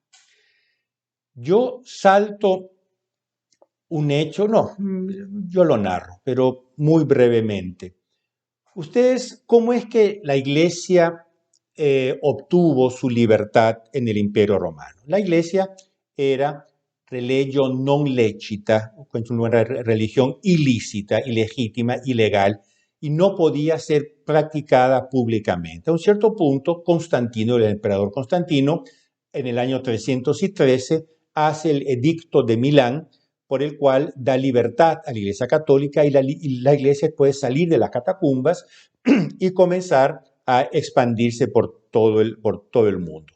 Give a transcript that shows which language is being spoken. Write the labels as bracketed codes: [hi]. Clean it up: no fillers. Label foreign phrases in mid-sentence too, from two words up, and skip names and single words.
[es] Yo salto un hecho, no, yo lo narro, pero muy brevemente. Ustedes, ¿cómo es que la iglesia obtuvo su libertad en el Imperio Romano? La iglesia era [la] religio non lecita, [es] una religión ilícita, ilegítima, ilegal, y no podía ser practicada públicamente. A un cierto punto, Constantino, el emperador Constantino, en el año 313, hace el Edicto de Milán, por el cual da libertad a la Iglesia Católica y la Iglesia puede salir de las catacumbas y comenzar a expandirse por todo el mundo.